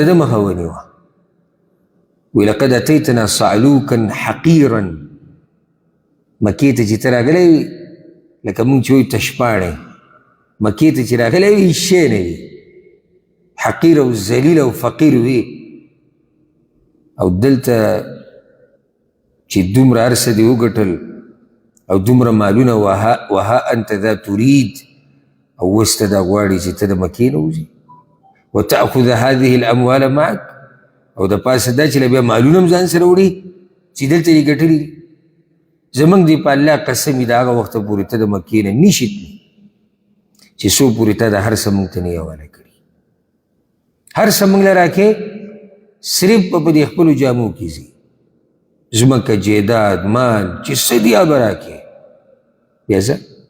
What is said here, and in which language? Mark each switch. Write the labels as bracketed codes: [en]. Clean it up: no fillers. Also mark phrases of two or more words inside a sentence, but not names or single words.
[ps] ده مخه ونیوه وی [ar] لقد اتیتنا صعلوکا حقیرا [ps] مکې ته چې ته راغلی وي لکه مونږ چې وایو تشپاڼی مکې ته چې راغلی وي شی نه وي حقیر او ذلیل او فقیر وي او دلته چې دومره هر څه دې وګټل او دومره مالونه [ar] وها انت ذا تريد [ps] او اوس ته دا غواړي چې ته د مکې نه وځې [ar] وتأخذ هذه الاموال معك [ps] او د پاسه دا چې بیا مالونه هم ځان سره وړي چې دلته یې ګټلي دي زموږ دی په الله قسم د هغه وخته پورې ته د مکې نه نشي تللی چې څو پورې تا د هر څه موږ ته نه حواله کړي هر څه موږ له راکې صرف په دې خپلو جامو کې ځي ځمکه جیداد مال چې څه دي هغه به راکې بیا ځه